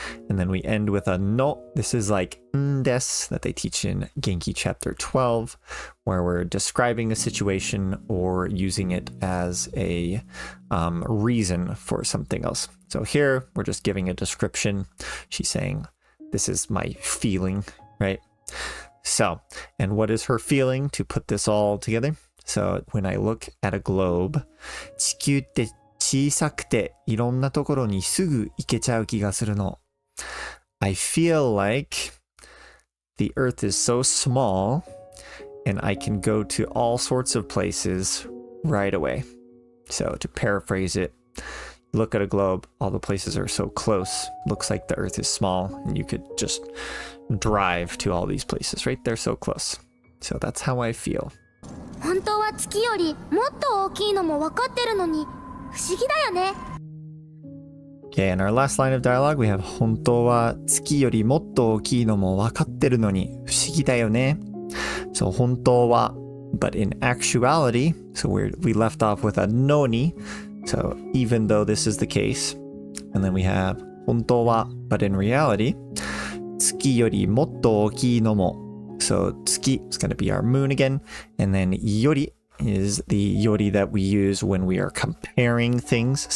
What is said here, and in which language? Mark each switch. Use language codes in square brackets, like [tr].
[en] And then we end with a no. This is like des that they teach in Genki chapter 12, where we're describing a situation or using it as a reason for something else. So here we're just giving a description. She's saying, this is my feeling, right? So, and what is her feeling to put this all together? So when I look at a globe, [ja] 地球って小さくていろんなところにすぐ行けちゃう気がするの. [en] I feel like the earth is so small and I can go to all sorts of places right away. So to paraphrase it, look at a globe, all the places are so close. Looks like the earth is small and you could just drive to all these places, right? They're so close. So that's how I feel. [ja] 本当は月よりもっと大きいのも分かってるのに不思議だよね. [en] Okay, in our last line of dialogue, we have [ja] 本当は月よりもっと大きいのも分かってるのに不思議だよね. [en] So 本当は, but in actuality, so we left off with a のに. So even though this is the case, and then we have 本当は, but in reality, [ja] 月よりもっと大きいのも. [en] So 月 is going to be our moon again, and then より is the yori that we use when we are comparing things.